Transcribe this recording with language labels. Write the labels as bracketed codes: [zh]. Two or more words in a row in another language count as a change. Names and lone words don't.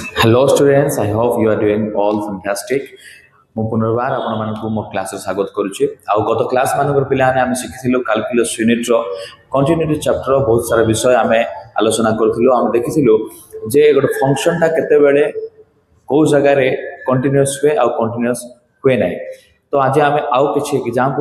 [en] Hello students, I hope you are doing all fantastic. [or] ମୁଁ ପୁନର୍ବାର ଆପଣମାନଙ୍କୁ ମୋ କ୍ଲାସରେ ସ୍ୱାଗତ କରୁଛି ଆଉ ଗତ କ୍ଲାସ ମାନଙ୍କର ପିଲାମାନେ ଆମେ ଶିଖିଥିଲୁ [en] calculus unit continuity chapter [or] ବହୁତ ସାରା ବିଷୟ ଆମେ ଆଲୋଚନା କରୁଥିଲୁ ଆମେ ଦେଖିଥିଲୁ ଯେ ଗୋଟେ ଫଙ୍କସନଟା କେତେବେଳେ କେଉଁ ଜାଗାରେ କଣ୍ଟିନ୍ୟୁଅସ୍ ହୁଏ ଆଉ କଣ୍ଟିନ୍ୟୁଅସ୍ ହୁଏ ନାହିଁ ତ ଆଜି ଆମେ ଆଉ କିଛି ଏକ୍ଜାମ୍ପଲ